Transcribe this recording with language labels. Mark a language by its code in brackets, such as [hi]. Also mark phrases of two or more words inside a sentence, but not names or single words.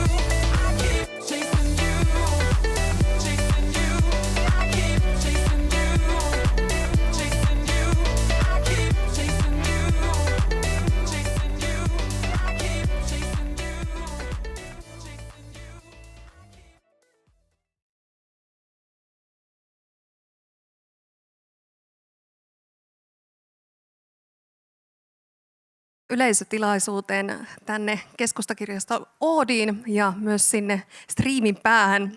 [en] I keep chasing you, chasing you. I keep chasing you, chasing you. I keep chasing you, chasing you. I keep chasing you, chasing you. [fi] Yleisötilaisuuteen tänne Keskustakirjasto Oodiin ja myös sinne striimin päähän.